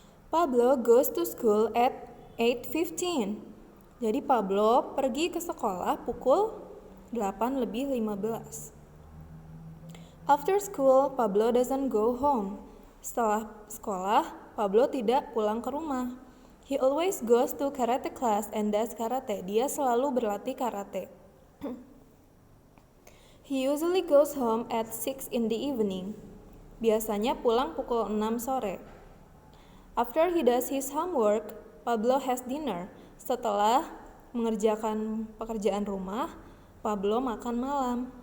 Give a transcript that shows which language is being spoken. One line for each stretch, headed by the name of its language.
Indonesian: Pablo goes to school at 8:15. Jadi Pablo pergi ke sekolah pukul 8:15.
English: After school, Pablo doesn't go home.
Indonesian: Setelah sekolah, Pablo tidak pulang ke rumah.
English: He always goes to karate class and does karate.
Indonesian: Dia selalu berlatih karate.
English: He usually goes home at 6 in the evening.
Indonesian: Biasanya pulang pukul 6 sore.
English: After he does his homework, Pablo has dinner.
Indonesian: Setelah mengerjakan pekerjaan rumah, Pablo makan malam.